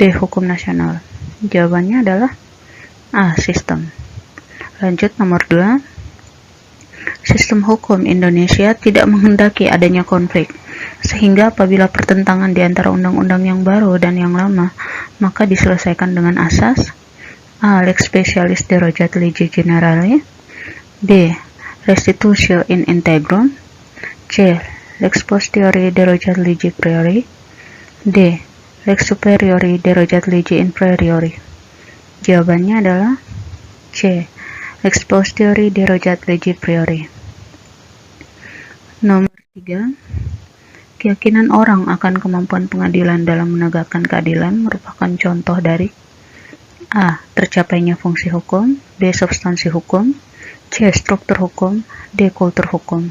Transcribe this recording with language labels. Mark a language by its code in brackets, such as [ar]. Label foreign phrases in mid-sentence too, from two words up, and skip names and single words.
[id] Hukum nasional. Jawabannya adalah A. Sistem. Lanjut nomor 2. Sistem hukum Indonesia tidak menghendaki adanya konflik, sehingga apabila pertentangan di antara undang-undang yang baru dan yang lama, maka diselesaikan dengan asas A. [la] Lex specialis derogat legi generale, B. Restitutio in integrum, C. Lex posteriori derogat legi priori, D. Lex superiori derogat legi inferiori. [id] Jawabannya adalah C. [la] Lex posteriori derogat legi priori. [id] Nomor 3. Keyakinan orang akan kemampuan pengadilan dalam menegakkan keadilan merupakan contoh dari A. Tercapainya fungsi hukum, B. Substansi hukum, C. Struktur hukum, D. Kultur hukum.